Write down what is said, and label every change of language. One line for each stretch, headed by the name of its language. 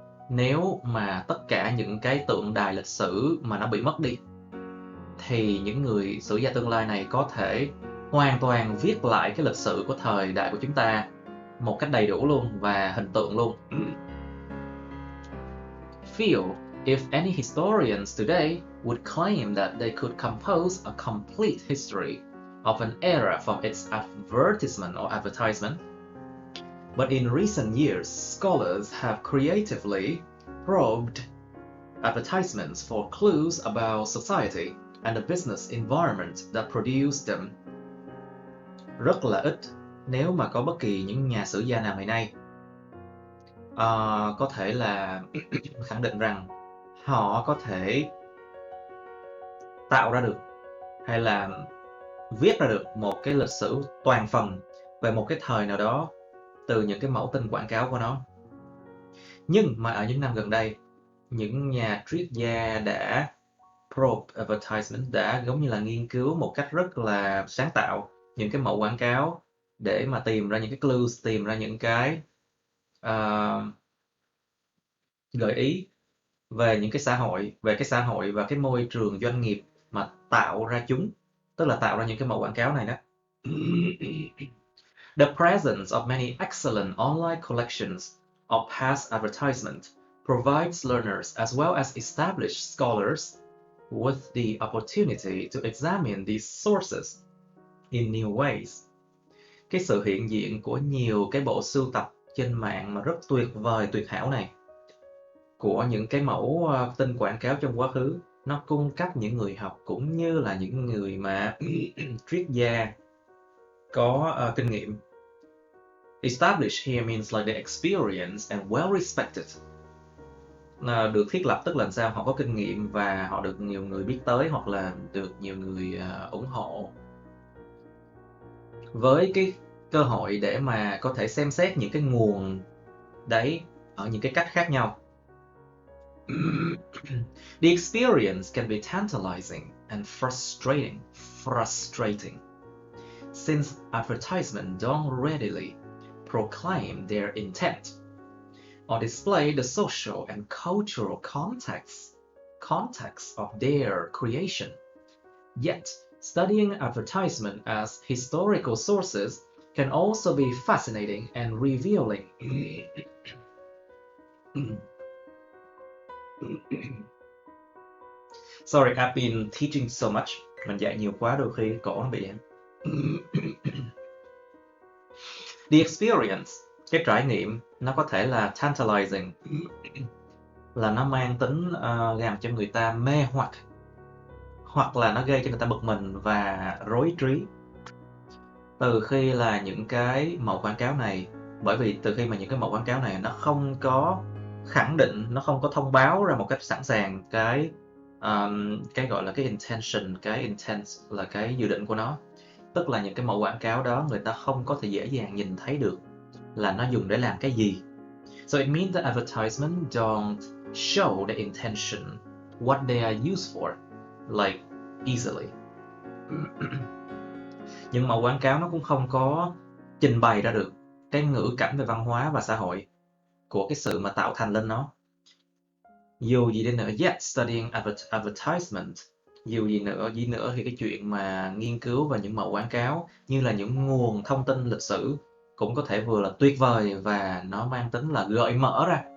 Vietnamese: Nếu mà tất cả những cái tượng đài lịch sử mà nó bị mất đi, thì những người sử gia tương lai này có thể hoàn toàn viết lại cái lịch sử của thời đại của chúng ta một cách đầy đủ luôn và hình tượng luôn. Feel
English: If any historians today would claim that they could compose a complete history of an era from its advertisement or advertisement, but in recent years, scholars have creatively probed advertisements for clues about society and the business environment that produced them.
Vietnamese: Rất là ít nếu mà có bất kỳ những nhà sử gia nào ngày nay có thể là khẳng định rằng họ có thể tạo ra được hay là viết ra được một cái lịch sử toàn phần về một cái thời nào đó từ những cái mẫu tin quảng cáo của nó. Nhưng mà ở những năm gần đây, những nhà triết gia đã
English: probe advertisement,
Vietnamese: đã giống như là nghiên cứu một cách rất là sáng tạo những cái mẫu quảng cáo để mà tìm ra những cái clues, tìm ra những cái gợi ý về những cái xã hội, về cái xã hội và cái môi trường doanh nghiệp mà tạo ra chúng, tức là tạo ra những cái mẫu quảng cáo này đó.
English: The presence of many excellent online collections of past advertisement provides learners as well as established scholars with the opportunity to examine these sources in new ways.
Vietnamese: Cái sự hiện diện của nhiều cái bộ sưu tập trên mạng mà rất tuyệt vời, tuyệt hảo này, của những cái mẫu tin quảng cáo trong quá khứ, nó cung cấp những người học cũng như là những người mà triết gia có kinh nghiệm.
English: Established here means like the experienced and well respected.
Vietnamese: Được thiết lập tức là sao? Họ có kinh nghiệm và họ được nhiều người biết tới, hoặc là được nhiều người ủng hộ. Với cái cơ hội để mà có thể xem xét những cái nguồn đấy ở những cái cách khác nhau.
English: The experience can be tantalizing and frustrating, since advertisements don't readily proclaim their intent or display the social and cultural context of their creation. Yet, studying advertisement as historical sources can also be fascinating and revealing. Sorry, I've been teaching so much.
Vietnamese: Mình dạy nhiều quá đôi khi cổ nó bị.
English: The experience,
Vietnamese: cái trải nghiệm, nó có thể là tantalizing, là nó mang tính làm cho người ta mê hoặc là nó gây cho người ta bực mình và rối trí. Từ khi là những cái mẫu quảng cáo này, bởi vì từ khi mà những cái mẫu quảng cáo này nó không có khẳng định, nó không có thông báo ra một cách sẵn sàng cái gọi là cái intention, cái intent là cái dự định của nó. Tức là những cái mẫu quảng cáo đó người ta không có thể dễ dàng nhìn thấy được là nó dùng để làm cái gì.
English: So it means the advertisement don't show the intention, what they are used for, like easily.
Vietnamese: Nhưng mẫu quảng cáo nó cũng không có trình bày ra được cái ngữ cảnh về văn hóa và xã hội của cái sự mà tạo thành lên nó. Dù gì đi nữa,
English: yet studying advertisement,
Vietnamese: dù gì nữa thì cái chuyện mà nghiên cứu về những mẫu quảng cáo như là những nguồn thông tin lịch sử cũng có thể vừa là tuyệt vời và nó mang tính là gợi mở ra.